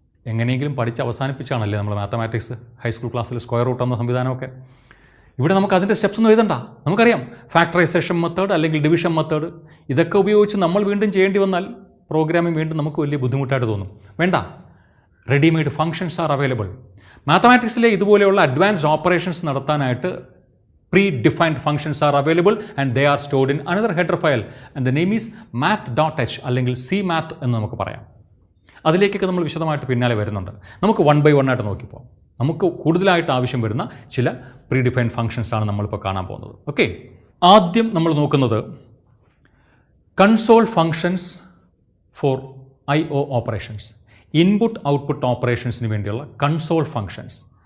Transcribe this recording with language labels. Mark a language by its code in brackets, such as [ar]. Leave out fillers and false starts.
[ml] എങ്ങനെയെങ്കിലും പഠിച്ച് അവസാനിപ്പിച്ചാണല്ലേ നമ്മൾ മാത്തമാറ്റിക്സ് ഹൈസ്കൂൾ ക്ലാസ്സിൽ സ്ക്വയർ റൂട്ട് എന്ന സംവിധാനമൊക്കെ. ഇവിടെ നമുക്ക് അതിൻ്റെ സ്റ്റെപ്സ് ഒന്നും എഴുതണ്ട, നമുക്കറിയാം. ഫാക്ടറൈസേഷൻ മെത്തേഡ് അല്ലെങ്കിൽ ഡിവിഷൻ മെത്തേഡ്, ഇതൊക്കെ ഉപയോഗിച്ച് നമ്മൾ വീണ്ടും ചെയ്യേണ്ടി വന്നാൽ പ്രോഗ്രാമിംഗ് വീണ്ടും നമുക്ക് വലിയ ബുദ്ധിമുട്ടായിട്ട് തോന്നും. വേണ്ട, [en] Readymade functions are available. [ml] മാത്തമാറ്റിക്സിലെ ഇതുപോലെയുള്ള അഡ്വാൻസ്ഡ് ഓപ്പറേഷൻസ് നടത്താനായിട്ട് [en] pre-defined functions are available and they are stored in another header file and the name is math.h [ml] അല്ലെങ്കിൽ cmath എന്ന് നമുക്ക് പറയാം. അതിലേക്കൊക്കെ നമ്മൾ വിശദമായിട്ട് പിന്നാലെ വരുന്നുണ്ട്. നമുക്ക് 1 by 1 ആയിട്ട് നോക്കിപ്പോൾ നമുക്ക് കൂടുതലായിട്ട് ആവശ്യം വരുന്ന ചില പ്രീ ഡിഫൈൻഡ് ഫംഗ്ഷൻസ് ആണ് നമ്മളിപ്പോൾ കാണാൻ പോകുന്നത്. ഓക്കെ, ആദ്യം നമ്മൾ നോക്കുന്നത് [en] console functions for IO operations, [ml] input output ഓപ്പറേഷൻസിന് വേണ്ടിയുള്ള കൺസോൾ ഫംഗ്ഷൻസ്.